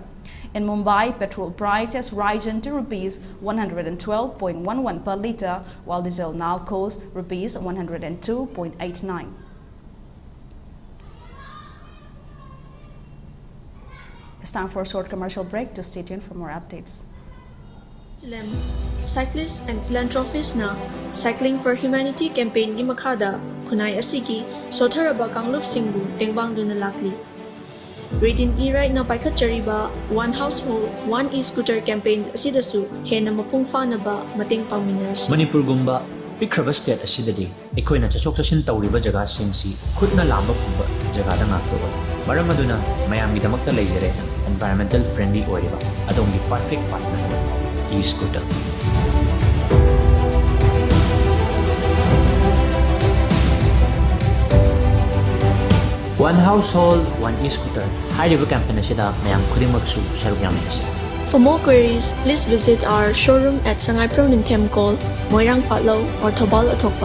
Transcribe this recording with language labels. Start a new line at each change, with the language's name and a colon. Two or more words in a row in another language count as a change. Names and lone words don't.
English: In Mumbai, petrol price has risen to Rs 112.11 per litre, while diesel now costs Rs 102.89. It's time for a short commercial break. To stay tuned for more updates. Cyclists and philanthropists
Manipuri: na Cycling for Humanity campaign gi makhada khunai asigi sotharaba kanglup singbu tengbang duna lakli. Reading e-ride na paikhat chariba One Household, One E-Scooter campaign asidasu hena mapung fanaba mateng pangminers. Manipur gumba pikraba state asidadi ekoina chachok chashin tawriba jaga singsi khutna lamba pumba jaga da ngaktoba. Maram aduna mayamgi damakta leijare
English: environmental friendly
Manipuri: oiriba adongi
English: perfect partner e-scooter. One household, one e-scooter.
Manipuri: Hariba campaign asida mayam khudimagsu sharuk yamnasi.
English: For more queries, please visit our showroom at Sangai Proningthem Call, Moirang Patlo, or Thobal Athokpam.